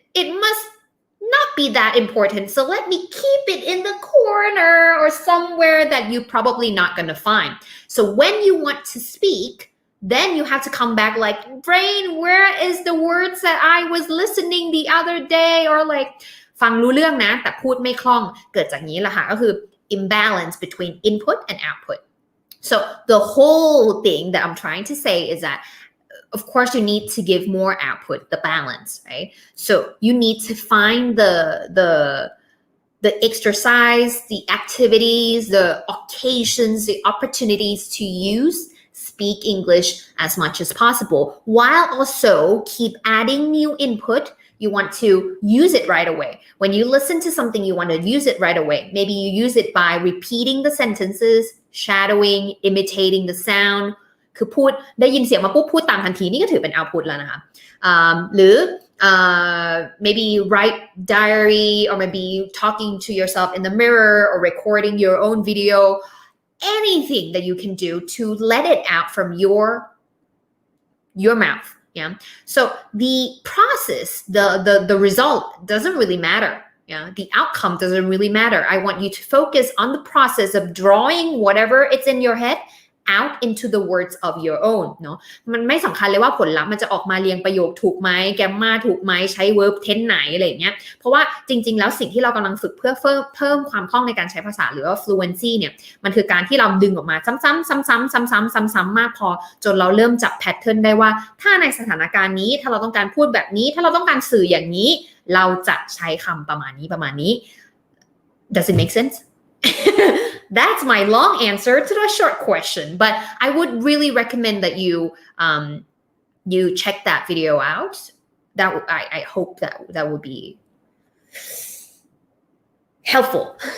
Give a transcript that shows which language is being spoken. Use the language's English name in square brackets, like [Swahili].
[English] It must not be that important, so let me keep it in the corner or somewhere that you're probably not going to find. So when you want to speak, then you have to come back like, brain, where is the words that I was listening the other day? [Thai] Or like ฟังรู้เรื่องนะแต่พูดไม่คล่องเกิดจากนี้แหละค่ะก็คือ [English] imbalance between input and output. So the whole thing that I'm trying to say is that of course you need to give more output, the balance, right? So you need to find the exercise, the activities, the occasions, the opportunities to speak English as much as possible, while also keep adding new input. You want to use it right away. When you listen to something, you want to use it right away. Maybe you use it by repeating the sentences, shadowing, imitating the sound. [Thai] คือพูดได้ยินเสียงมาปุ๊บพูดตามทันทีนี่ก็ถือเป็น output แล้วนะคะหรือ [English] maybe write diary or maybe talking to yourself in the mirror or recording your own video, anything that you can do to let it out from your mouth. Yeah. So the process, the result doesn't really matter. Yeah. The outcome doesn't really matter. I want you to focus on the process of drawing whatever it's in your head out into the words of your own [Thai] เนาะมันไม่สำคัญเลยว่าผลลัพธ์มันจะออกมาเรียงประโยคถูกไหมแกมมาถูกไหมใช้ verb tense ไหนอะไรอย่างเงี้ยเพราะว่าจริงๆแล้วสิ่งที่เรากำลังฝึกเพื่อ เพิ่มความคล่องในการใช้ภาษาหรือว่า fluency เนี่ยมันคือการที่เราดึงออกมาซ้ำๆๆๆๆๆๆมากพอจนเราเริ่มจับ pattern ได้ว่าถ้าในสถานการณ์นี้ถ้าเราต้องการพูดแบบนี้ถ้าเราต้องการสื่ออย่างนี้เราจะใช้คำประมาณนี้ [English] Does it make sense? That's my long answer to the short question, but I would really recommend that you check that video out. That I hope that would be helpful.